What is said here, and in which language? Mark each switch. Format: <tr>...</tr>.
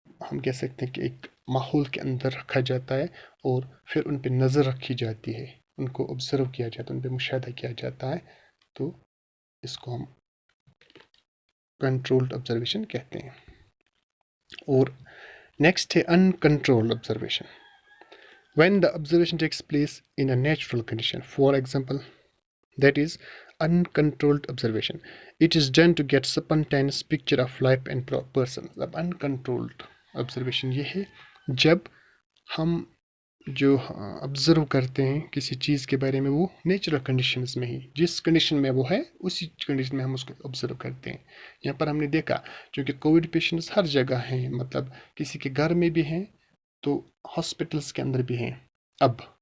<ur>ہم کہہ سکتے ہیں کہ ایک ماحول کے اندر رکھا جاتا ہے، اور پھر ان پہ نظر رکھی جاتی ہے، ان کو آبزرو کیا جاتا ہے، ان پہ مشاہدہ کیا جاتا ہے، تو اس کو ہم کنٹرولڈ آبزرویشن کہتے ہیں۔ اور نیکسٹ ہے uncontrolled observation.</ur> <en>When the observation takes place in a natural condition, for example, that is uncontrolled observation. It is done to get spontaneous picture of life and person.</en> <ur>اب uncontrolled observation یہ ہے جب ہم جو observe کرتے ہیں کسی چیز کے بارے میں، وہ نیچرل کنڈیشنز میں ہی، جس کنڈیشن میں وہ ہے اسی کنڈیشن میں ہم اس کو آبزرو کرتے ہیں۔ یہاں پر ہم نے دیکھا چونکہ کووڈ پیشنٹس ہر جگہ ہیں، مطلب کسی کے گھر میں بھی ہیں تو ہاسپٹلس کے اندر بھی ہیں اب،</ur>